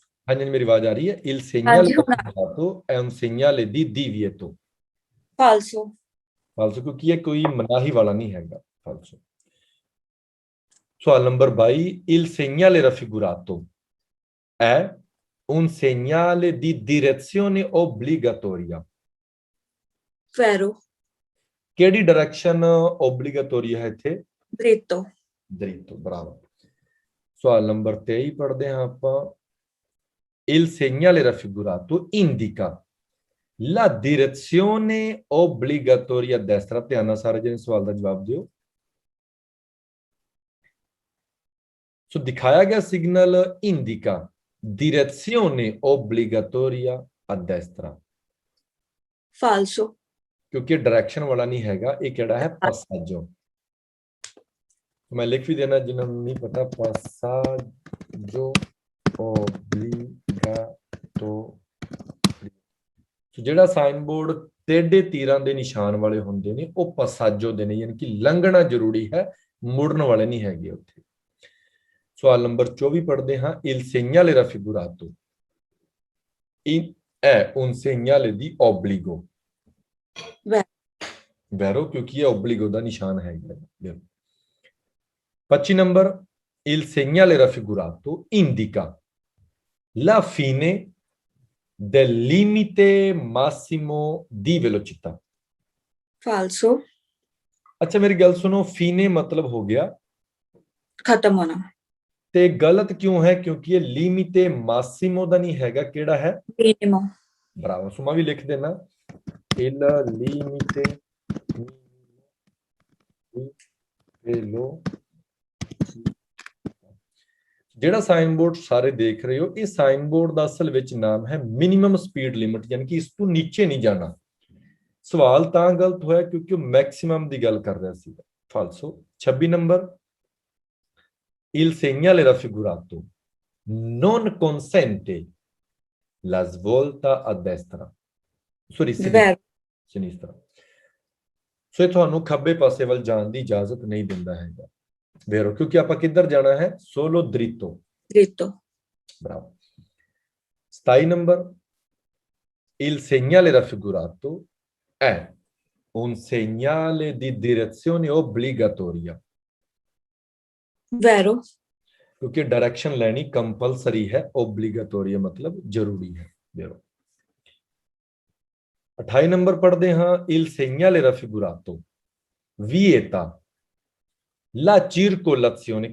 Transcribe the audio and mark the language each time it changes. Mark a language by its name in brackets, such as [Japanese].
[Hindi] हाँ जी मेरी आवाज आ रही है [Italian] il segnale raffigurato è un segnale di divieto फाल्सो [Punjabi] ਫਾਲਸੋ ਕਿਉਂਕਿ ਇਹ ਕੋਈ ਮਨਾਹੀ ਵਾਲਾ ਨਹੀਂ ਹੈਗਾ ਫਾਲਸੋ ਸਵਾਲ number 22, [Italian] il segnale raffigurato è un segnale di direzione obbligatoria. vero, [Punjabi] ਕਿਹੜੀ ਡਾਇਰੈਕਸ਼ਨ ਓਬਲੀਗੇਟੋਰੀ ਹੈ ਇੱਥੇ? [Italian] dritto, [Punjabi] ਦ੍ਰਿਤੋ, ਬਰਾਬਰ। ਸਵਾਲ ਨੰਬਰ 23 ਪੜ੍ਹਦੇ ਹਾਂ ਆਪਾਂ। [Italian] Il segnale raffigurato indica la direzione obbligatoria a destra। [Punjabi] ਧਿਆਨ ਨਾਲ ਸਾਰੇ ਜਣੇ ਸਵਾਲ ਦਾ ਜਵਾਬ ਦਿਓ। ਸੋ ਦਿਖਾਇਆ ਗਿਆ signal [Italian] indica direzione obbligatoria a destra, falso, [Punjabi] ਕਿਉਂਕਿ ਡਾਇਰੈਕਸ਼ਨ ਵਾਲਾ ਨਹੀਂ ਹੈਗਾ, ਇਹ ਕਿਹੜਾ ਹੈ? [Italian] passaggio। [Hindi] मैं लिख भी देना जिन्हें नहीं पता, [Italian] passaggio obbligato। [Punjabi] ਜਿਹੜਾ ਸਾਈਨ ਬੋਰਡ ਟੇਢੇ ਤੀਰਾਂ ਦੇ ਨਿਸ਼ਾਨ ਵਾਲੇ ਹੁੰਦੇ ਨੇ ਉਹ passaggio ਦੇ ਨੇ, ਯਾਨੀ ਕਿ ਲੰਘਣਾ ਜ਼ਰੂਰੀ ਹੈ, ਮੁੜਨ ਵਾਲੇ ਨਹੀਂ ਹੈਗੇ ਉੱਥੇ। ਸਵਾਲ ਨੰਬਰ 24 ਪੜ੍ਹਦੇ ਹਾਂ। [Italian] il segnale raffigurato è un segnale di obbligo। [Punjabi] vero, ਕਿਉਂਕਿ ਇਹ obbligo ਦਾ ਨਿਸ਼ਾਨ ਹੈਗਾ। 25 number, [Italian] il segnale raffigurato indica la fine del limite massimo di velocità। falso, [Punjabi] ਅੱਛਾ ਮੇਰੀ ਗੱਲ ਸੁਣੋ, fine ਮਤਲਬ ਹੋ ਗਿਆ [Hindi] खत्म होना, [Punjabi] ਤੇ ਗਲਤ ਕਿਉਂ ਹੈ? ਕਿਉਂਕਿ ਇਹ limite massimo ਦਾ ਨਹੀਂ ਹੈਗਾ, ਕਿਹੜਾ ਹੈ? [Italian] minimo, [Punjabi] ਬਰਾਬਰ। ਸੋ ਮੈਂ ਵੀ ਲਿਖ ਦੇਣਾ [Italian] il limite velocità। [Punjabi] ਜਿਹੜਾ ਸਾਈਨ ਬੋਰਡ ਸਾਰੇ ਦੇਖ ਰਹੇ ਹੋ, ਇਹ ਸਾਈਨ ਬੋਰਡ ਦਾ ਅਸਲ ਵਿੱਚ ਨਾਮ ਹੈ ਮਿਨੀਮਮ ਸਪੀਡ ਲਿਮਿਟ, ਯਾਨੀ ਕਿ ਇਸ ਤੋਂ ਨੀਚੇ ਨਹੀਂ ਜਾਣਾ। ਸਵਾਲ ਤਾਂ ਗਲਤ ਹੋਇਆ ਕਿਉਂਕਿ ਉਹ ਮੈਕਸਿਮਮ ਦੀ ਗੱਲ ਕਰ ਰਿਹਾ ਸੀ। ਫਾਲਸੋ। 26 number, [Italian] il segnale raffigurato non consente la svolta a destra, ਸੌਰੀ vero, sinistra। [Punjabi] ਸੋ ਇਹ ਤੁਹਾਨੂੰ ਖੱਬੇ ਪਾਸੇ ਵੱਲ ਜਾਣ ਦੀ ਇਜਾਜ਼ਤ ਨਹੀਂ ਦਿੰਦਾ ਹੈਗਾ। vero, ਕਿਉਂਕਿ ਆਪਾਂ ਕਿੱਧਰ ਜਾਣਾ ਹੈ? [Italian] solo dritto। dritto, bravo। [Punjabi] 27 number, [Italian] il segnale raffigurato è un segnale di direzione obbligatoria। vero, [Hindi] क्योंकि डायरेक्शन लेनी कंपलसरी है, ओब्लिगेटोरी मतलब जरूरी है। [Italian] vero। [Hindi] 28 नंबर पढ़ते हैं। [Italian] il segnale raffigurato vieta la circolazione।